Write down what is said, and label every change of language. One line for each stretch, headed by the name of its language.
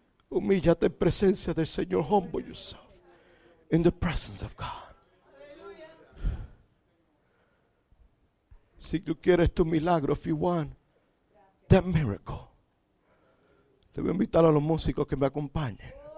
Spanish: Humíllate en presencia del Señor.
English: Humble yourself in the presence of God.
Spanish: Si tú quieres tu milagro,
English: if you want that miracle,
Spanish: te voy a invitar a los músicos que me acompañen.